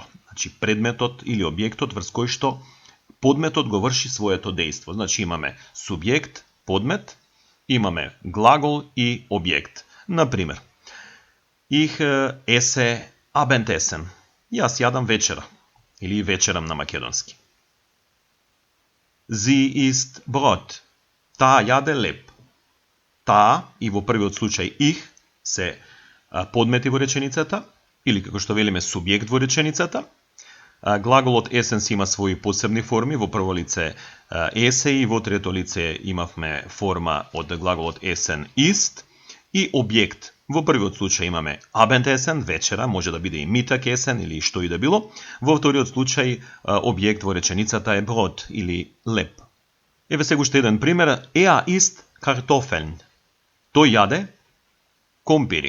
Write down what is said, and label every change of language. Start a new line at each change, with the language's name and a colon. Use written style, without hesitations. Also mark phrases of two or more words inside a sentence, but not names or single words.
Macedonian: Значи предметот или објектот врз кој што подметот го врши своето дејство. Значи имаме субјект, подмет, имаме глагол и објект. Например,
German: Ich esse Abendessen.
Macedonian: Јас јадам вечера. Или вечерам на македонски.
German: Sie isst Brot.
Macedonian: Таа јаде леп. Таа и во првиот случај ich се подмети во реченицата, или како што велиме субјект во реченицата. Глаголот essen си има своји посебни форми, во прво лице esse и во трето лице имавме форма од глаголот
German: essen ist
Macedonian: и објект. Во првиот случај имаме Abendessen, вечера, може да биде и Mittagessen или што и да било. Во вториот случај објект во реченицата е Brot или леп. Еве сега уште еден пример.
German: Isst Kartoffeln.
Macedonian: Тој јаде компири.